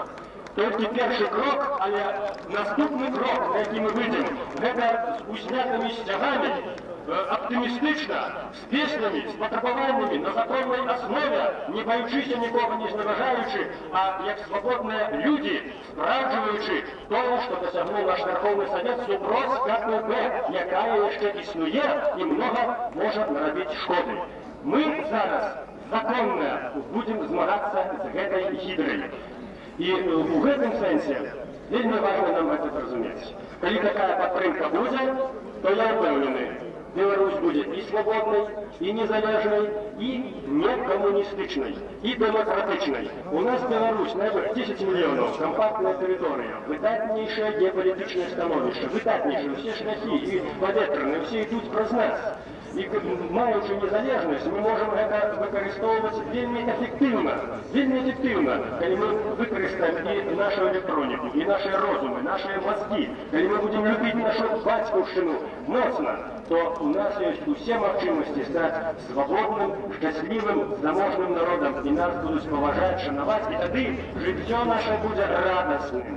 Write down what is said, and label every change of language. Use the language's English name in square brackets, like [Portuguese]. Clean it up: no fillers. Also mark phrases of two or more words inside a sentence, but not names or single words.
[Ukrainian] Тільки перший крок, але наступний крок, на який ми вийдемо, це з узнятими стягами, оптимістично, з піснями, з потребуваннями, на законній основі, не боючися нікого, не зневажаючи, а як свободні люди, справджуючи того, що досягнув наш Верховний Совет супроць КПП, яка ще існує і много може наробити шкоди. Ми зараз законно будемо змагатися з цією гідрою. [Belarusian] І у гэтым сэнсе вельмі важна нам гэта зразумець. Калі такая падтрымка будзе, то я ўпэўнены, Беларусь будзе і свабоднай, і незалежнай, і некамуністычнай, і дэмакратычнай. У нас Беларусь, найбольш 10 мільёнаў, кампактная тэрыторыя, выдатнейшае геапалітычнае становішча, выдатнейшае, усе шляхі і паветраныя, усе ідуць праз нас. [Ukrainian] І маючи незалежність, ми можемо це використовувати вельми ефективно, коли ми використаємо і нашу електроніку, і наші розуми, наші мозги, коли ми будемо любити нашу батьківщину моцно, то у нас є усі можливості стати свободним, щасливим, заможним народом, і нас будуть поважати, шанувати, і тоді життя наше буде радісним.